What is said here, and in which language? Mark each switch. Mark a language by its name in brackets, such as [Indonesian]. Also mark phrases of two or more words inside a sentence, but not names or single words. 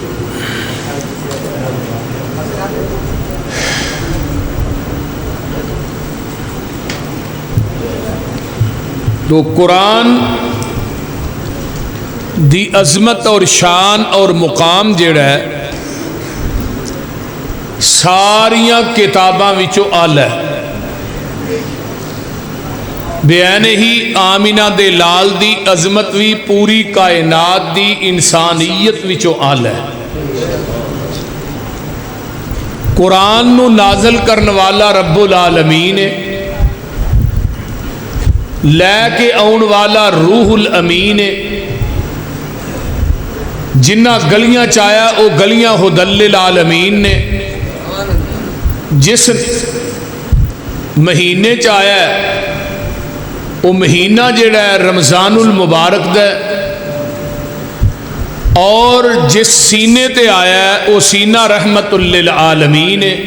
[Punjabi] تو قرآن دی عظمت اور شان اور مقام جڑا ہے، ساریاں کتاباں وچوں اعلی ہے۔ بیان ہی آمینہ دے لال دی عظمت بھی پوری کائنات دی انسانیت وچوں اعلی ہے۔ قرآن نو نازل کرن والا رب العالمین ہے، لے کے آن والا روح الامین ہے۔ جنہ گلیاں چایا او گلیاں ہدل للعالمین نے۔ جس مہینے چایا وہ مہینہ جڑا ہے رمضان المبارک دا اور جس سینے تے آیا ہے وہ سینہ رحمت للعالمین ہے.